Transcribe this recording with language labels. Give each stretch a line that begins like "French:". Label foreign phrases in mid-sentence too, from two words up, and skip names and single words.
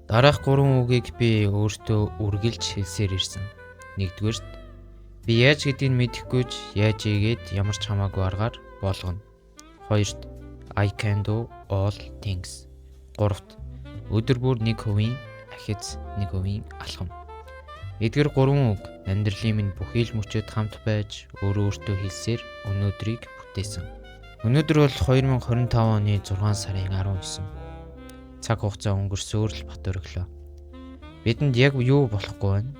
Mongolian: Дараах 3 үгийг би өөртөө үргэлж хэлсээр ирсэн. Нэгдүгээрт би яаж гэдгийг мэдэхгүйч яаж ийгээд ямар ч хамаагүй аргаар болгоно.
English: Хоёрт I can do all things.
Mongolian: Гуравт өдөр бүр 1% ахиц 1% алхам. Эдгээр 3 үг амьдралын минь бүхий л мөчөд хамт байж өөртөө хэлсээр өнөөдрийг бүтээсэн. Өнөөдөр бол 2025 оны 6 сарын 19. Цаг хугацаа өнгөрсөөр л бат өрлөө. Бидэнд яг юу болохгүй байна?